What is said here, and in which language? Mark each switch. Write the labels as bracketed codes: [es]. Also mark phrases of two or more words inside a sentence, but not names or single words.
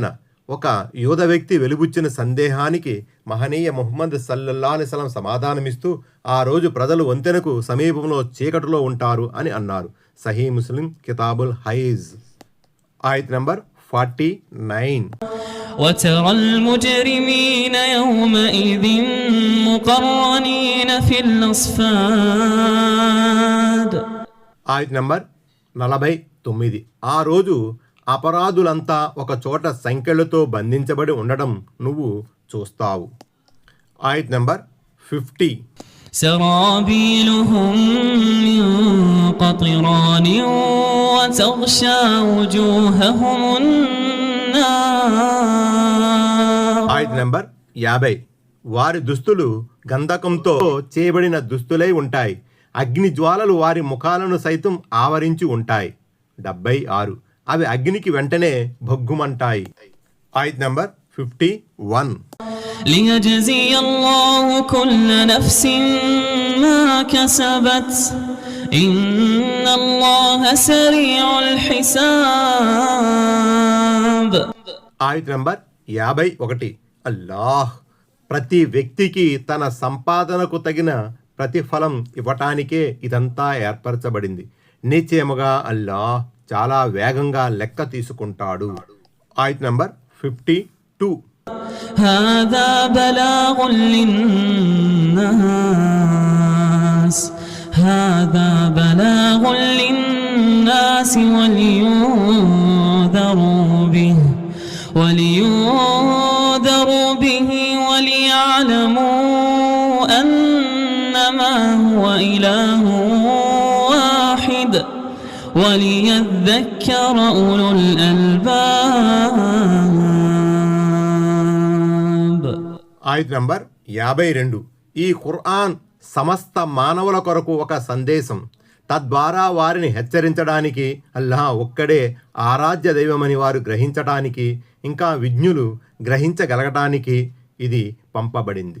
[te] ఒక యూద వ్యక్తి వెలుబుచ్చిన సందేహానికి మహనీయ ముహమ్మద్ సల్లల్లాహు అలైహి వసల్లం సమాధానమిస్తూ ఆ రోజు ప్రజలు వంతెనకు సమీపంలో చీకటిలో ఉంటారు అని అన్నారు. సహీ ముస్లిం కితాబుల్ హైజ్. ఆయత్ నంబర్ 49. [ar] وترى المجرمين يومئذ مقرنين في الأصفاد. [te] ఆయత్ నంబర్ 49. ఆ రోజు అపరాధులంతా ఒక చోట సంఖ్యలతో బంధించబడి ఉండడం నువ్వు చూస్తావు. ఆయత్ నంబర్ 50. [ar] سرابيلهم من قطران وتغشى وجوههم النار. [te] ఆయత్ నంబర్ 50. వారి దుస్తులు గంధకంతో చేయబడిన దుస్తులై ఉంటాయి. అగ్ని జ్వాలలు వారి ముఖాలను సైతం ఆవరించి ఉంటాయి. 76. అవి అగ్నికి వెంటనే భగ్గుమంటాయి. ఆయత్ నంబర్ 51. [ar] ليجزي الله كل نفس ما كسبت إن الله سريع الحساب. [te] ఆయత్ నంబర్ 51. అల్లాహ్ ప్రతి వ్యక్తికి తన సంపాదనకు తగిన ప్రతిఫలం ఇవ్వటానికే ఇదంతా ఏర్పరచబడింది. నిశ్చయముగా అల్లాహ్ చాలా వేగంగా లెక్క తీసుకుంటాడు. ఆయత్ నంబర్ 52. [ar] هذا بلاغ للناس هذا بلاغ للناس ولينذروا به وليعلموا أنما هو إله واحد وليذكر أولو الألباب. [te] ఆయత్ నంబర్ 52. ఈ ఖుర్ఆన్ సమస్త మానవుల కొరకు ఒక సందేశం. తద్వారా వారిని హెచ్చరించడానికి, అల్లాహ్ ఒక్కడే ఆరాధ్య దైవమని వారు గ్రహించటానికి, ఇంకా విజ్ఞులు గ్రహించగలగటానికి ఇది పంపబడింది.